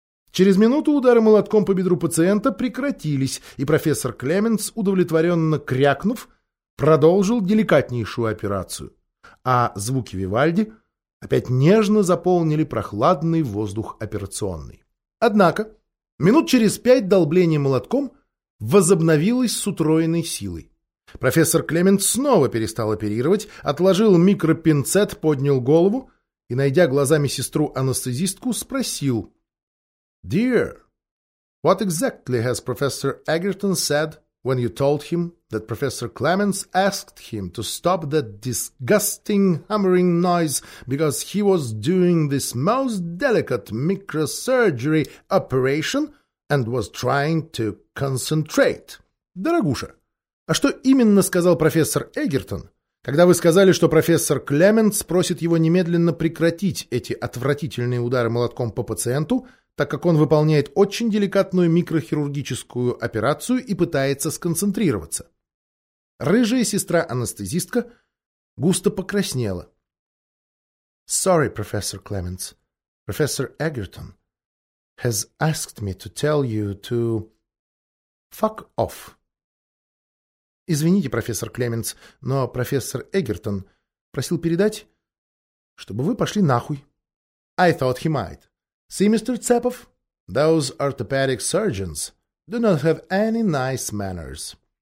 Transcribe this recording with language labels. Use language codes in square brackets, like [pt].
[ru] Через минуту удары молотком по бедру пациента прекратились, и профессор Клеменс, удовлетворенно крякнув, продолжил деликатнейшую операцию. А звуки Вивальди опять нежно заполнили прохладный воздух операционной. Однако минут через 5 долбление молотком возобновилось с утроенной силой. Профессор Клеменс снова перестал оперировать, отложил микропинцет, поднял голову и, найдя глазами сестру-анестезистку, спросил: [en] «Dear, what exactly has Professor Egerton said when you told him that Professor Clemens asked him to stop that disgusting hammering noise because he was doing this most delicate microsurgery operation and was trying to concentrate?» [ru] «Дорогуша, а что именно сказал профессор Эгертон, когда вы сказали, что профессор Клеменс просит его немедленно прекратить эти отвратительные удары молотком по пациенту, так как он выполняет очень деликатную микрохирургическую операцию и пытается сконцентрироваться?» Рыжая сестра-анестезистка густо покраснела. [en] «Sorry, Professor Clemens. Professor Egerton has asked me to tell you to fuck off». [ru] «Извините, профессор Клеменс, но профессор Эгертон просил передать, чтобы вы пошли нахуй». [en] «I thought he might. See, Mr. Цепов, those orthopedic surgeons do not have any nice manners».